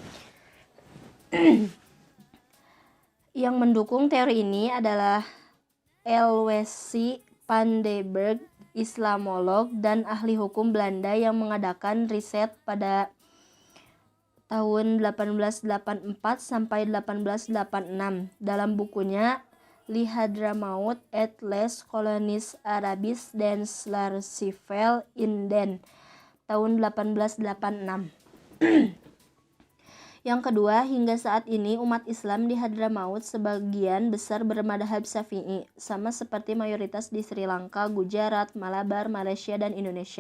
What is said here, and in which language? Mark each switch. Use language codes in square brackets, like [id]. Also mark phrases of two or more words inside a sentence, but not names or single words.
[id] Yang mendukung teori ini adalah L.W.C. van den Berg, Islamolog dan ahli hukum Belanda yang mengadakan riset pada tahun 1884 sampai 1886 dalam bukunya Li Hadramaut et les Colonies Arabes dans l'Archipel Inden tahun 1886. Yang kedua, hingga saat ini umat Islam di Hadramaut sebagian besar bermadhab Syafi'i, sama seperti mayoritas di Sri Lanka, Gujarat, Malabar, Malaysia, dan Indonesia.